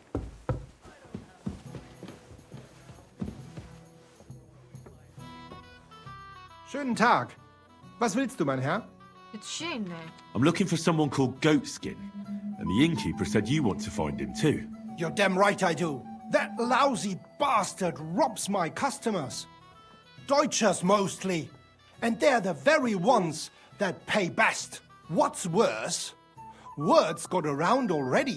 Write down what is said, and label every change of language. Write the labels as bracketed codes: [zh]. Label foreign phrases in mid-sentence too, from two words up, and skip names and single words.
[de] Schönen Tag. Was willst du, mein Herr? [ko] 취해 있네. [en] I'm looking for someone called Goatskin, and the innkeeper said you want to find him too. You're damn right I do. That lousy bastard robs my customers. Deutschers mostly. And they're the very ones that pay best. What's worse, word's got around already.